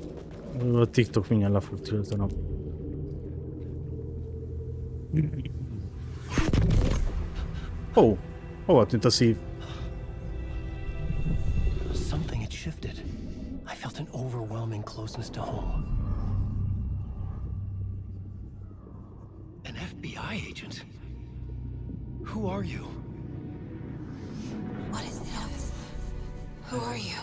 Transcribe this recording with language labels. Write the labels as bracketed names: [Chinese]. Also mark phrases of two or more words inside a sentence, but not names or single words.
[Hungarian] A TikTok mindjárt le fog tiltanom. Ó, hova tűnt a szív? [English] Something had shifted. I felt an overwhelming closeness to home. An FBI agent? Who are you? What is this? Who are you?